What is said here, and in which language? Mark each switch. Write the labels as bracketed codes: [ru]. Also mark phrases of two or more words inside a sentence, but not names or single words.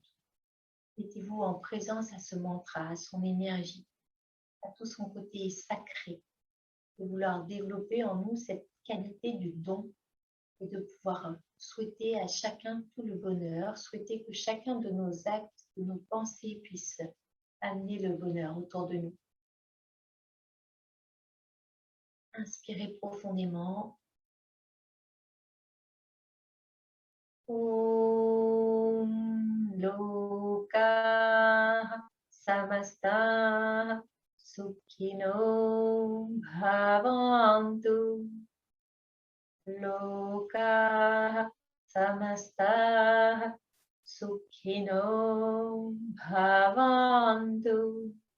[fr] Mettez-vous en présence à ce mantra, à son énergie, à tout son côté sacré, de vouloir développer en nous cette qualité du don et de pouvoir souhaiter à chacun tout le bonheur, souhaiter que chacun de nos actes, de nos pensées puisse amener le bonheur autour de nous. Inspirez profondément. [sa] Om Loka Samasta Sukhino Bhavantu. Loka Samasta Sukhino Bhavantu.